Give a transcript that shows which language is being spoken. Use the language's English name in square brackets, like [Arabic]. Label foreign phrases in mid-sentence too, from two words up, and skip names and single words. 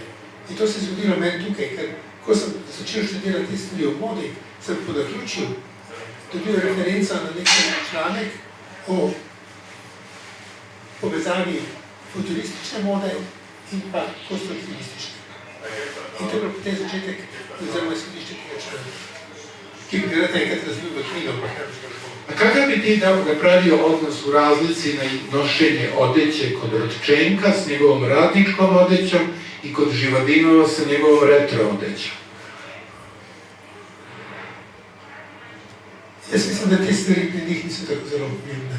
[Slovenian] In to se je zgodilo meni tukaj, ker ko sem začel študirati te stvari v modi, sem po naključju dobil referenca na nek članek o povezavi futuristične mode in pa konstruktivistične. In to je bilo potem začetek oziroma izhodišče tega članka, ki bi ga enkrat razvil v knjigo. [Serbian] A kakav bi ti napravio odnos u razlici na nošenje odeće kod Rodčenka s njegovom radničkom odećom i kod Živadinova sa njegovom retro odećom? [Slovenian] Jaz mislim, da te stvari pri njih nisu tako zelo pomembne.